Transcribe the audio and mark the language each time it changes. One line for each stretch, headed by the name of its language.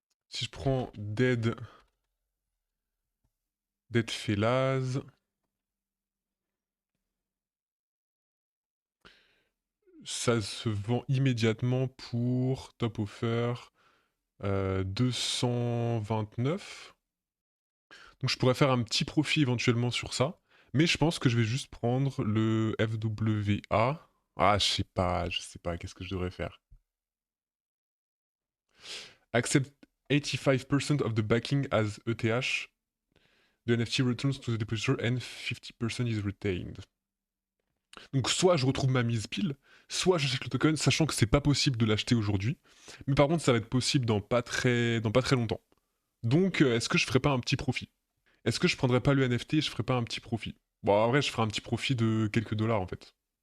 French: Si je prends Dead Fellas, ça se vend immédiatement pour top offer 229. Donc je pourrais faire un petit profit éventuellement sur ça. Mais je pense que je vais juste prendre le FWA. Ah, je sais pas, qu'est-ce que je devrais faire.
English: Accept 85% of the backing as ETH. The NFT returns to the depositor and 50% is retained.
French: Donc soit je retrouve ma mise pile, soit j'achète le token, sachant que c'est pas possible de l'acheter aujourd'hui. Mais par contre, ça va être possible dans pas très longtemps. Donc, est-ce que je ferais pas un petit profit? Est-ce que je prendrais pas le NFT et je ferais pas un petit profit? Bon, en vrai, je ferais un petit profit de quelques dollars en fait.